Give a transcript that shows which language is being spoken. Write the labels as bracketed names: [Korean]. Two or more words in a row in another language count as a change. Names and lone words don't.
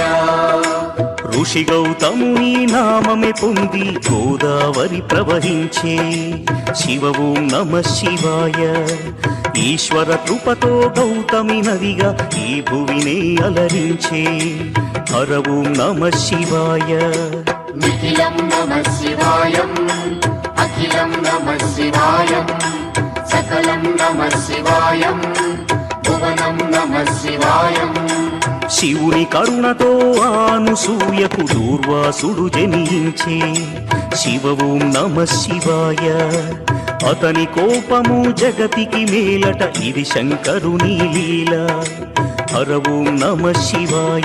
[Telugu] ఋషి గౌతముని నామమే పొంది గోదావరి ప్రవహించే శివ ఓం నమ శివాయ ఈశ్వర కృపతో గౌతమి నదిగా ఈ భువినే అలరించే హర ఓం నమ శివాయ [Sanskrit] निखिलं नमः शिवायम् अखिलं नमः शिवायम् सकलं नमः शिवायम् भुवनं नमः शिवायम् [Telugu] శివుని కరుణతో అనసూయకు దూర్వాసుడు జనించే శివ ఓం నమ శివాయ అతని కోపము జగతికి మేలట ఇది శంకరుని లీల హర ఓం నమ శివాయ